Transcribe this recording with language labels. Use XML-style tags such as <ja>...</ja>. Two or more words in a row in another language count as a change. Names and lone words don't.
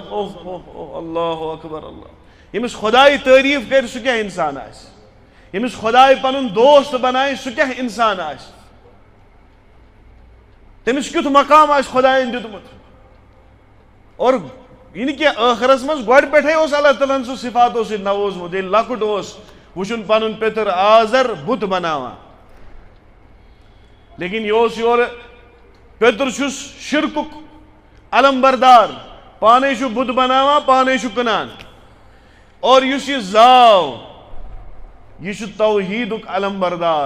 <ks>اوہ اوہ اوہ</ks> <ar>اللہ اکبر</ar> <ks>اللہ. یمس خدائی تعریف کر سہ کیا انسان آس, یمس خدائی پنن دوست بنائے سہ کیا انسان آس, تمس کیت مقام آس خدائن دیتمت.</ks> <ur>اور یہ کہ</ur> <ks>آخرس مز گوڑ پٹھے اس اللہ تعالیٰ</ks> <ur>سو صفاتوں سے</ur> <ks>نووزمت. ییٚلہِ لۄکُٹ اوس وچھن پنن پیتر آزر بت بناوان, لیکن یہ اوس یور پیتر چھس شرکک علم بردار, پانے چھُ بت بناوان پانے چھُ کٕنان. اور یُس یہ زاو یہ چھُ توحیدُک علم بردار.</ks>